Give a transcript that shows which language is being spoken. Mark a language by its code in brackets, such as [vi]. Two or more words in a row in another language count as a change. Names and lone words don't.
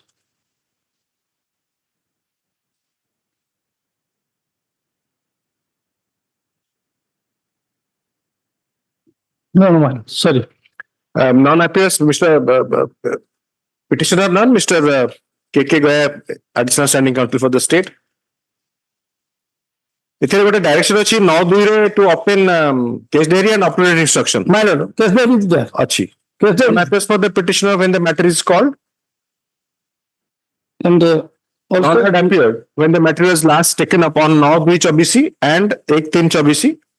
[en] No, sorry. Non-appearance, Mr. Petitioner none, Mr. K.K. Goya, Additional Standing Counsel for the State. [or] ଏଥିରେ ଗୋଟେ ଡାଇରେକ୍ସନ ଅଛି 9/2 ରେ [en] to obtain case diary and up-to-date instruction. My lord, case diary is there. [or] ଅଛି. [en] Non-appearance for the petitioner when the matter is called. And also not appeared when the matter was last taken upon 9/2/24 and 1/3/24.